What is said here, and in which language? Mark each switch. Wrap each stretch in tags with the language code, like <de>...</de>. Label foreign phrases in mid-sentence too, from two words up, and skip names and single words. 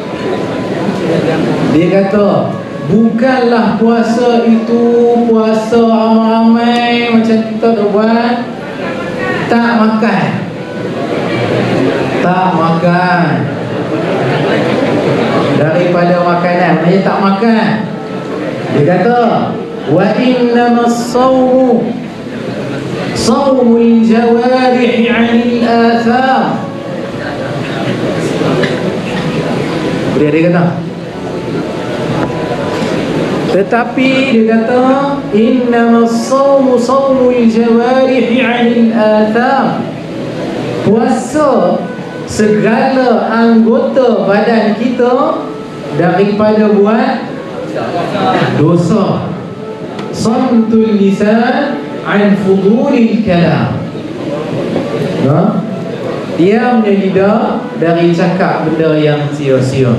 <ms>Dia kata bukanlah puasa itu puasa ramai-ramai macam kita dah buat, tak makan, daripada makanan, maknanya tak makan. Dia kata</ms> <ar>وإنما الصوم صوم الجوارح عن الآثام.</ar> <ms>Dia kata, tetapi dia kata</ms> <ar>إنما الصوم صوم الجوارح عن الآثام.</ar> <ms>Puasa segala anggota badan kita daripada buat dosa.</ms> <ar>صمت اللسان عن فضول الكلام.</ar> <ms>Diamnya lidah dari cakap benda yang sia-sia.</ms>